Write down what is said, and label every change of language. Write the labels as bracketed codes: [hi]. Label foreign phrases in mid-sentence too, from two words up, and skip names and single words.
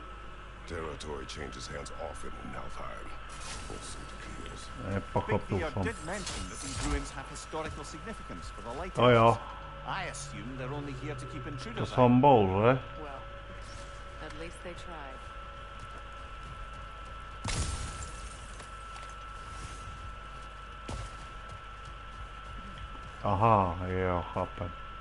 [en] Territory changes hands often in Alfheim. Also it appears. [sk] Nepochopil [en] Big [sk] som. [en] did mention that these ruins have historical significance for the light [sk] To jo. [en] elves. I assume they're only here to keep [sk] To [en] intruders out. [sk] som bol, že? [en] Well, at least they tried. [sk] Aha, jo, chápem.